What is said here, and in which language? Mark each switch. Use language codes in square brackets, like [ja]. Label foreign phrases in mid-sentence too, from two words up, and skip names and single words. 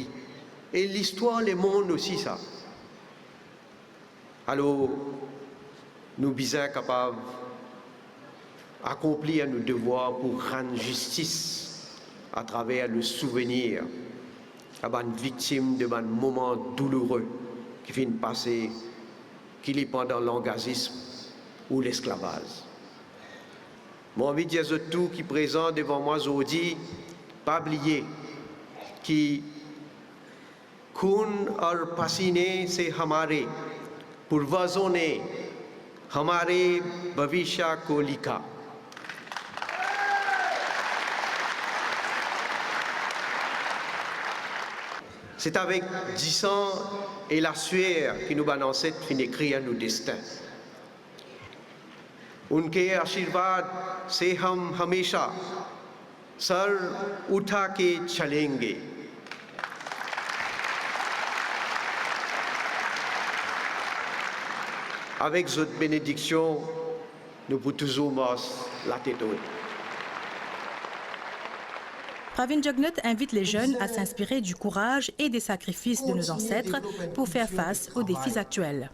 [fr] Et l'histoire du monde aussi, ça. Alors, nous sommes capables d'accomplir nos devoirs pour rendre justice à travers le souvenir à une victime de un moment douloureux qui vient de passer, qu'il est pendant l'engagement ou l'esclavage. J'ai envie de dire tout qui est présent devant moi aujourd'hui, pas oublier qui kun [hi] और पसीने से हमारे पूर्वजों ने हमारे भविष्य को लिखा. [fr] C'est avec du sang et la sueur que nos ancêtres finissent d'écrire nos destins. [hi] उनके आशीर्वाद से हम हमेशा सर उठा के चलेंगे. [fr] Avec votre bénédiction, nous pouvons toujours la tête haute. Pravin Jugnauth invite les jeunes à s'inspirer du courage et des sacrifices de nos ancêtres pour faire face aux défis actuels.